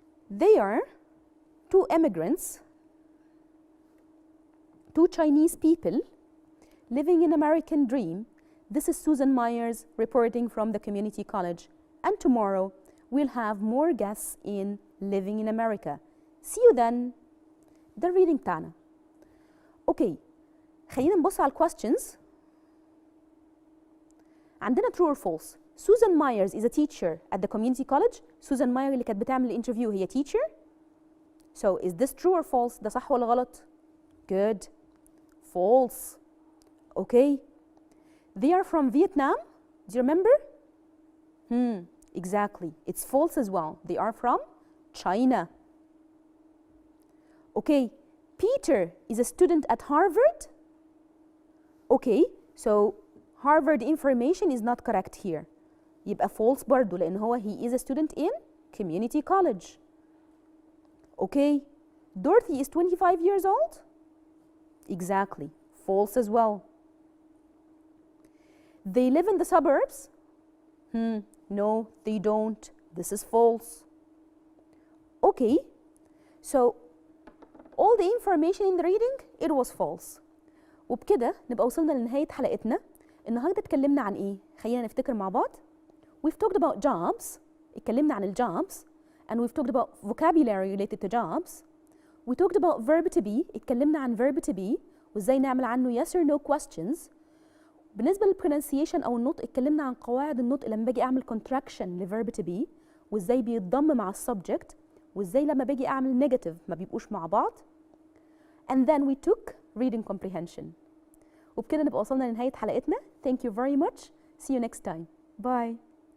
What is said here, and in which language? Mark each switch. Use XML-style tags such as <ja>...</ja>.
<en>They are two immigrants, two Chinese people living an American dream. This is Susan Myers reporting from the community college. And tomorrow we'll have more guests in Living in America. See you then.</en> <ar>ده الريدنج بتاعنا. اوكي خلينا نبص على الكويستشنز.</ar> <en>عندنا true or false. Susan Myers is a teacher at the community college.</en> <ar>Susan Myers اللي كانت بتعمل الانترفيو هي teacher.</ar> <en>So is this true or false؟</en> <ar>ده صح ولا غلط؟</ar> <en>Good. False. Okay. They are from Vietnam. Do you remember? Exactly. It's false as well. They are from China. Okay. Peter is a student at Harvard. Okay. So Harvard information is not correct here.</en> <ar>يبقى false برضو لأن هو</ar> <en>he is a student in community college. Okay. Dorothy is 25 years old. Exactly. False as well. They live in the suburbs. No, they don't. This is false. Okay. So all the information in the reading it was false.</en> <ar>وبكده نبقى وصلنا لنهاية حلقتنا. النهارده اتكلمنا عن ايه؟ خلينا نفتكر مع بعض.</ar> <en>We've talked about jobs.</en> <ar>اتكلمنا عن الجobs</ar> <en>and we've talked about vocabulary related to jobs. We talked about verb to be.</en> <ar>اتكلمنا عن verb to be وازاي نعمل عنه yes</ar> <en>or no questions.</en> <ar>بالنسبة للpronunciation أو النطق اتكلمنا عن قواعد النطق لما باجي أعمل contraction لverb to be وازاي بيتضم مع السبجكت وازاي لما باجي أعمل negative ما بيبقوش مع بعض.</ar> <en>And then we took reading comprehension.</en> <ar>وبكده نبقى وصلنا لنهاية حلقتنا.</ar> <en>Thank you very much. See you next time. Bye.</en>